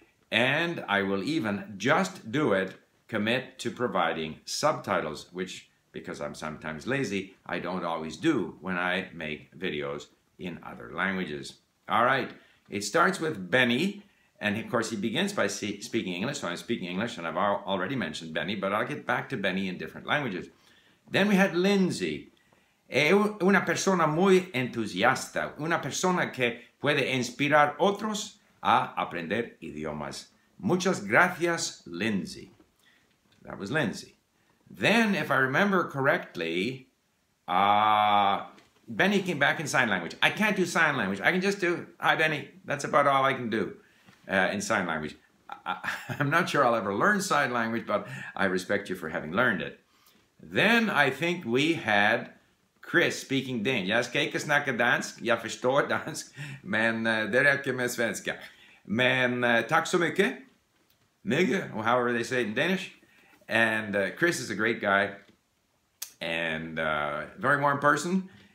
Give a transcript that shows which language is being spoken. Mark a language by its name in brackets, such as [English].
[English] And I will even just do it, commit to providing subtitles, which, because I'm sometimes lazy, I don't always do when I make videos in other languages. All right, it starts with Benny. And of course, he begins by speaking English, so I'm speaking English, and I've already mentioned Benny, but I'll get back to Benny in different languages. Then we had Lindsay. [Spanish] Es una persona muy entusiasta, una persona que puede inspirar otros a aprender idiomas. [English] Muchas gracias, Lindsay. That was Lindsay. Then, if I remember correctly, Benny came back in sign language. I can't do sign language. I can just do, hi, Benny. That's about all I can do. In sign language. I'm not sure I'll ever learn sign language, but I respect you for having learned it. Then I think we had Chris speaking Danish. [Swedish] Jag ska inte snacka dansk, jag förstår dansk, men det räcker med svenska. [English] Men tack så mycket, or however they say it in Danish. And Chris is a great guy, and very warm person.